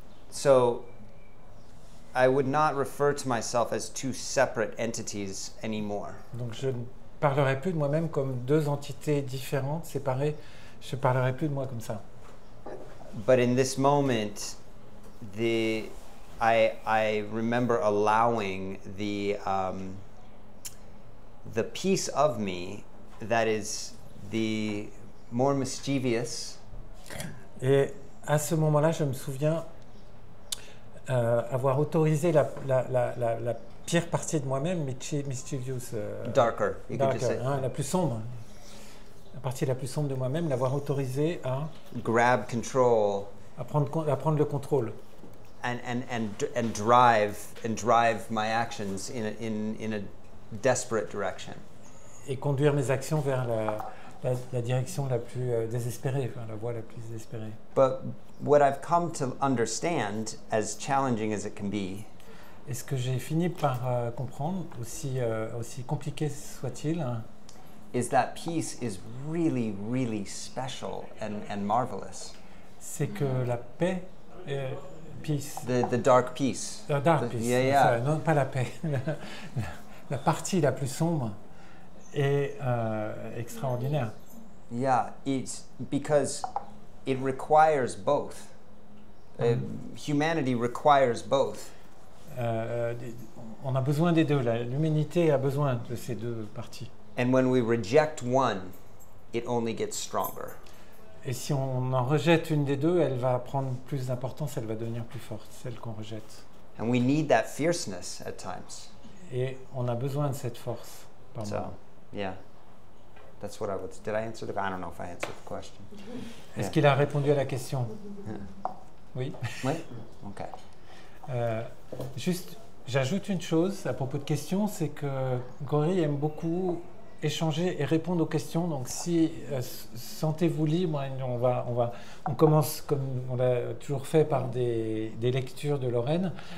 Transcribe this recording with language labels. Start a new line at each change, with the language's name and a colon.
English: So I would not refer to myself as 2 separate entities anymore.
French: Donc je ne parlerai plus de moi-même comme 2 entités différentes, séparées. Je ne parlerai plus de moi comme ça.
English: But in this moment, I remember allowing the piece of me that is the more mischievous.
French: Et à ce moment-là, je me souviens avoir autorisé la pire partie de moi-même, mischievous,
English: Darker, you could just say.
French: la plus sombre. La partie la plus sombre de moi-même, l'avoir autorisé à
English: Grab control.
French: à prendre le contrôle.
English: And drive my actions in a desperate direction.
French: Et conduire mes actions vers la direction la plus désespérée, enfin, la voie la plus désespérée.
English: But what I've come to understand, as challenging as it can be,
French: Et ce que j'ai fini par comprendre, aussi compliqué soit-il,
English: is that peace is really, really special and marvelous.
French: c'est que la paix, peace,
English: The dark peace. dark peace, Yeah.
French: non pas la paix, la partie la plus sombre, est extraordinaire.
English: Yeah, it's because it requires both. Humanity requires both.
French: On a besoin des deux. L'humanité a besoin de ces deux parties.
English: And when we reject one, it only gets stronger.
French: Et si on en rejette une des deux, elle va prendre plus d'importance, elle va devenir plus forte, celle qu'on rejette.
English: And we need that fierceness at times.
French: Et on a besoin de cette force par So, moment.
English: yeah. That's what I would. Did I answer I don't know if I answered the question.
French: Est-ce qu'il a répondu à la question? Oui. Oui? Okay. Juste, j'ajoute une chose à propos de questions, c'est que Gori aime beaucoup échanger et répondre aux questions. Donc, si sentez-vous libre, on commence comme on l'a toujours fait par des lectures de Lorraine.